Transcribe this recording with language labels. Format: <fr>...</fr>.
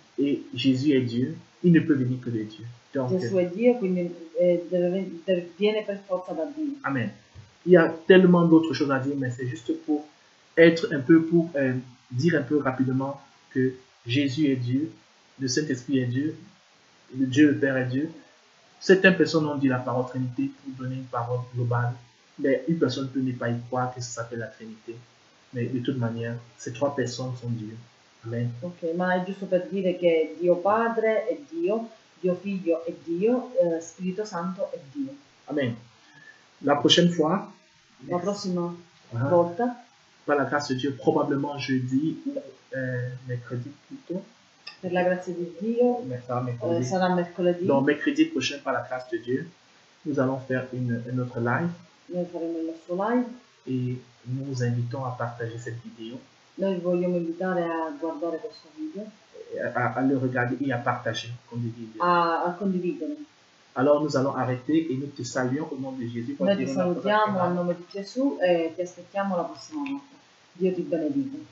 <fr>et Jésus est Dieu, il ne peut venir que de Dieu. Donc,</fr> <it>Gesù è Dio, quindi viene per forza da Dio. Amen.</it> <fr>Il y a tellement d'autres choses à dire, mais c'est juste pour être un peu, pour dire un peu rapidement que Jésus est Dieu, le Saint-Esprit est Dieu, le Dieu le Père est Dieu. Certaines personnes ont dit la parole Trinité pour donner une parole globale, mais une personne peut ne pas y croire que ça s'appelle la Trinité. Mais de toute manière, ces trois personnes sont Dieu. Amen.</fr> <it>Ok, ma è giusto per dire che Dio Padre è Dio, Dio Figlio è Dio, Spirito Santo è Dio.</it> <fr>Amen. La prochaine fois,</fr> <it>La prossima volta,</it> <fr>par la grâce de Dieu, probablement jeudi ou mercredi plutôt.</fr> <it>per la grazia di Dio, sarà mercoledì.</it> <fr>Donc mercredi prochain, par la grâce de Dieu, nous allons faire un autre live.</fr> <it>Noi faremo il nostro live.</it> <fr>Et nous vous invitons à partager cette vidéo.</fr> <it>Noi vogliamo invitare a guardare questo video.</it> <fr>À le regarder et à partager.</fr> <it>A condividere.</it> <fr>Alors nous allons arrêter et nous te saluons au nom de Jésus.</fr> <it>Noi ti salutiamo al nome di Gesù e ti aspettiamo la prossima volta. Dio ti benedica.</it>